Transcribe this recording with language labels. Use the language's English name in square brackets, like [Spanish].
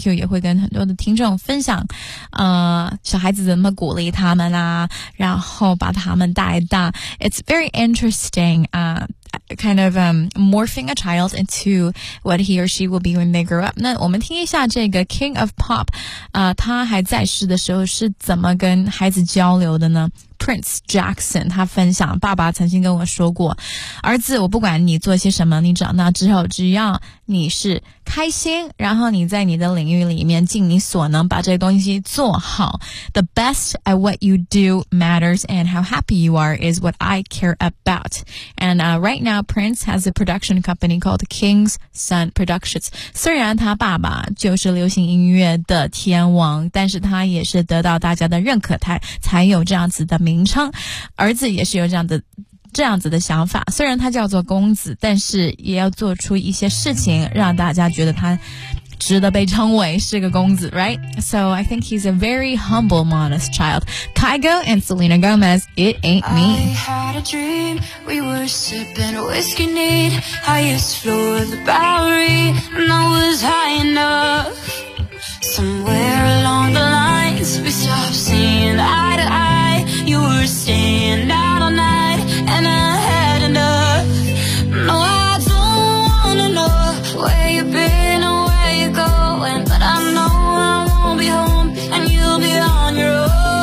[Chinese] Q 也会跟很多的听众分享小孩子怎么鼓励他们啊，然后把他们带大。 [English] It's very interesting, kind of morphing a child into what he or she will be when they grow up. [Chinese] 那我们听一下这个 King of Pop, 他还在世的时候是怎么跟孩子交流的呢？ Prince Jackson, 他分享爸爸曾经跟我说过儿子我不管你做些什么你长大之后只要你是开心然后你在你的领域里面尽你所能把这个东西做好 [English] The best at what you do matters and how happy you are is what I care about. And right now Prince has a production company called King's Sun Productions. [Chinese] 虽然他爸爸就是流行音乐的天王但是他也是得到大家的认可才有这样子的名称儿子也是有这样子的想法虽然他叫做公子但是也要做出一些事情让大家觉得他值得被称为是个公子 right? [English] So I think he's a very humble modest child Kygo and Selena Gomez It Ain't Me I had a dream We were sipping whiskey neat Highest floor of the Bowery And I was high enough Somewhere along the lines We stopped seeing eye to eyeYou were staying out all night And I had enough No, I don't wanna know Where you've been or where you're going But I know I won't be home And you'll be on your own